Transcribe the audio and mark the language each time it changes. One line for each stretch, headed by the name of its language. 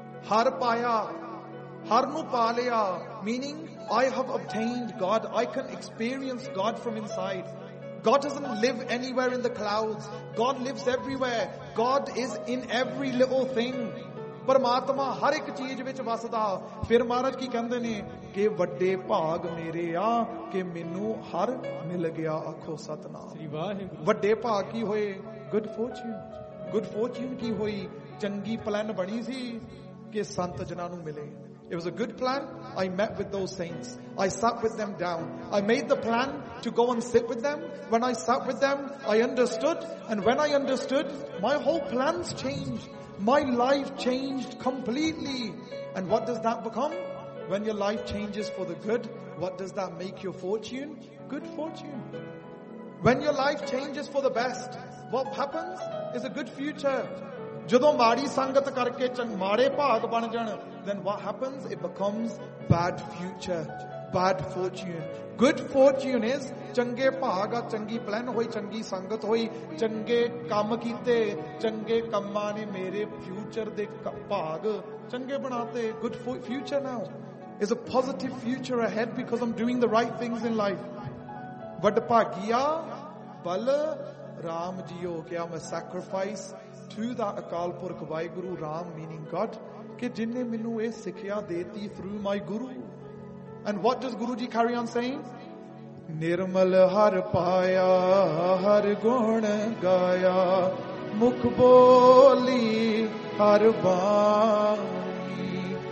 Punjabi: Har paya, har nu pa liya.
English: Meaning, I have obtained God. I can experience God from inside. God doesn't live anywhere in the clouds. God lives everywhere. God is in every little thing.
Punjabi: ਪਰਮਾਤਮਾ ਹਰ ਇੱਕ ਚੀਜ਼ ਵਿੱਚ ਵਸਦਾ। ਫਿਰ ਮਹਾਰਾਜ ਕੀ ਕਹਿੰਦੇ ਨੇ ਕਿ ਵੱਡੇ ਭਾਗ ਮੇਰੇ ਆ ਕਿ ਮੈਨੂੰ ਹਰ ਮਿਲ ਗਿਆ। ਆਖੋ ਸਤਨਾਮ। ਵੱਡੇ ਭਾਗ ਕੀ ਹੋਏ?
English: Good fortune. Good fortune
Punjabi: ਕੀ ਹੋਈ? ਚੰਗੀ ਪਲਾਨ ਬਣੀ ਸੀ ਕਿ ਸੰਤ ਜਨਾਂ ਨੂੰ ਮਿਲੇ।
English: It was a good plan. I met with those saints. I sat with them down. I made the plan to go and sit with them. When I sat with them, I understood. And when I understood, my whole plans changed. My life changed completely. And what does that become? When your life changes for the good, what does that make your fortune? Good fortune. When your life changes for the best, what happens is a good future.
Punjabi: ਜਦੋਂ ਮਾੜੀ ਸੰਗਤ ਕਰਕੇ ਮਾੜੇ ਭਾਗ ਬਣ ਜਾਣ,
English: then what happens? It becomes bad future, bad fortune. Good fortune is
Punjabi: ਚੰਗੇ ਭਾਗ ਆ, ਚੰਗੀ ਪਲਾਨ ਹੋਈ, ਚੰਗੀ ਸੰਗਤ ਹੋਈ, ਚੰਗੇ ਕੰਮ ਕੀਤੇ, ਚੰਗੇ ਕੰਮਾਂ ਨੇ ਮੇਰੇ ਫਿਊਚਰ ਦੇ ਭਾਗ ਚੰਗੇ ਬਣਾਤੇ।
English: Good future now is a positive future ahead because I'm doing the right things in life.
Punjabi: ਵੱਡ ਭਾਗੀਆ ਬਲ ਰਾਮ ਜੀਓ ਕਿਹਾ ਮੈਂ sacrifice
English: through the Akal Purakh Vaheguru Ram, meaning God,
Punjabi: ke jinne mainu eh sikhya deti
English: through my guru. And what does Guruji carry on saying?
Punjabi: Nirmal har paya har gun gaya mukh boli har bani.